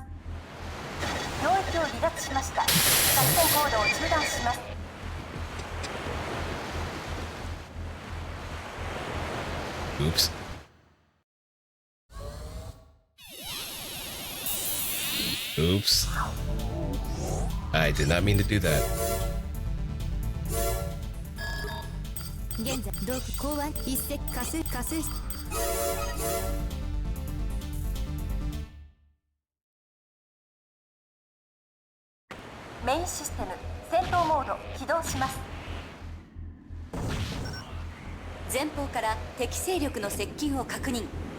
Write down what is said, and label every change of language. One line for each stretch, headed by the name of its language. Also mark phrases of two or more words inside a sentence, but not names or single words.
Japanese: 領域を離脱しました。作戦行動を中断します。
English: Oops. Oops. I did not mean to do that.
Japanese: 現在同期港湾一石加水メインシステム戦闘モード起動します。前方から敵勢力の接近を確認。